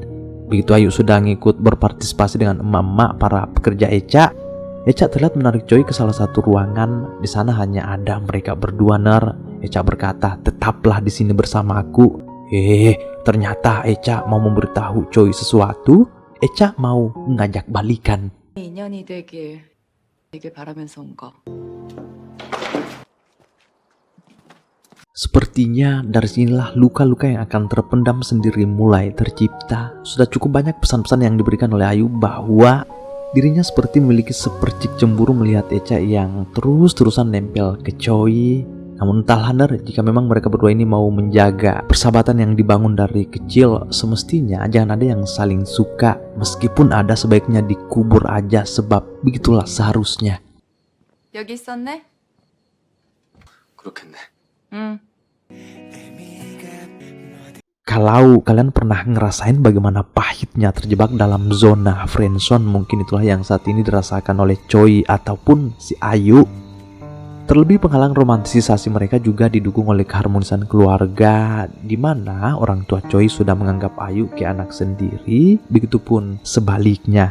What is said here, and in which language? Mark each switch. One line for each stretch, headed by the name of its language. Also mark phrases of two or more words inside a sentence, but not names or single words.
Indonesian: Begitu Ayu sudah ngikut berpartisipasi dengan emak-emak para pekerja Echa, Echa terlihat menarik Choi ke salah satu ruangan. Di sana hanya ada mereka berdua. Echa berkata, "Tetaplah di sini bersama aku." Ternyata Echa mau memberitahu Choi sesuatu. Echa mau mengajak balikan.
Korean: 인연이 되길 바라면서 온 거.
Indonesian: Sepertinya dari sinilah luka-luka yang akan terpendam sendiri mulai tercipta. Sudah cukup banyak pesan-pesan yang diberikan oleh Ayu bahwa dirinya seperti memiliki sepercik cemburu melihat Echa yang terus-terusan nempel ke Choi. Namun entahlah jika memang mereka berdua ini mau menjaga persahabatan yang dibangun dari kecil, semestinya jangan ada yang saling suka. Meskipun ada, sebaiknya dikubur aja, sebab begitulah seharusnya.
Korean: 여기 있었네? 그렇겠네. 응.
Indonesian: Kalau kalian pernah ngerasain bagaimana pahitnya terjebak dalam zona friendzone, mungkin itulah yang saat ini dirasakan oleh Choi ataupun si Ayu. Terlebih penghalang romantisasi mereka juga didukung oleh keharmonisan keluarga, di mana orang tua Choi sudah menganggap Ayu kayak anak sendiri, begitupun sebaliknya.